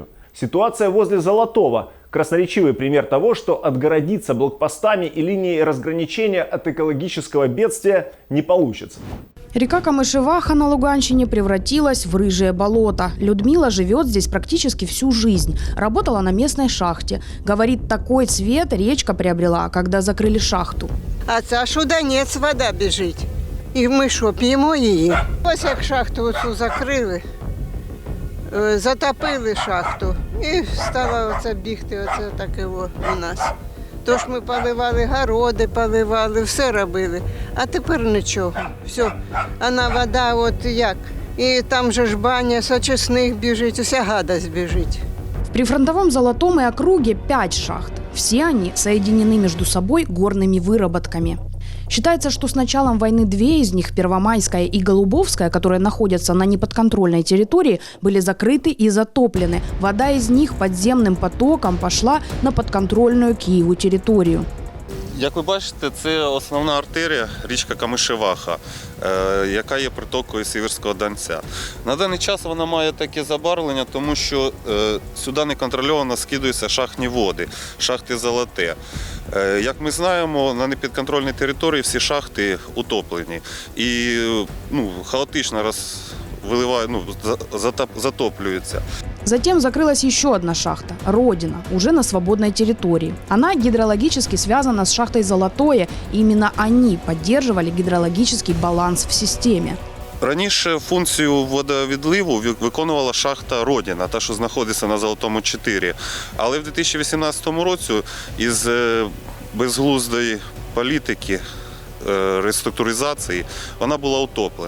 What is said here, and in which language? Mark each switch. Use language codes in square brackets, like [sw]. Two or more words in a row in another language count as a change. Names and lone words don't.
[ru] Ситуация возле Золотого – красноречивый пример того, что отгородиться блокпостами и линией разграничения от экологического бедствия не получится. Река Камышеваха на Луганщине превратилась в рыжее болото. Людмила живет здесь практически всю жизнь. Работала на местной шахте. Говорит, такой цвет речка приобрела, когда закрыли шахту. [uk] А це аж у Донець вода біжить. І ми що, п'ємо її? Ось як шахту оцю закрили, затопили шахту і стало оце бігти, оце таке у нас. Тож ми поливали городи, поливали, все робили. А тепер нічого. Все. А на вода от як. І там же ж баня з очисних біжить, уся гадость біжить. [ru] В прифронтовом Золотом и округе 5 шахт. Все они соединены между собой горными выработками. Считается, что с началом войны 2 из них, Первомайская и Голубовская, которые находятся на неподконтрольной территории, были закрыты и затоплены. Вода из них подземным потоком пошла на подконтрольную Киеву территорию. [uk] Як ви бачите, це основна артерія, річка Камишеваха, яка є притокою Сіверського Донця. На даний час вона має таке забарвлення, тому що сюди неконтрольовано скидаються шахтні води, шахти Золоте. Як ми знаємо, на непідконтрольній території всі шахти утоплені і хаотично затоплюються. [ru] Затем закрылась еще одна шахта – Родина, уже на свободной территории. Она гидрологически связана с шахтой Золотое, и именно они поддерживали гидрологический баланс в системе. [uk] Раніше функцію водовідливу виконувала шахта Родина, та, що знаходиться на Золотому 4. Але в 2018 році із безглуздої політики реструктуризації, вона була утоплена.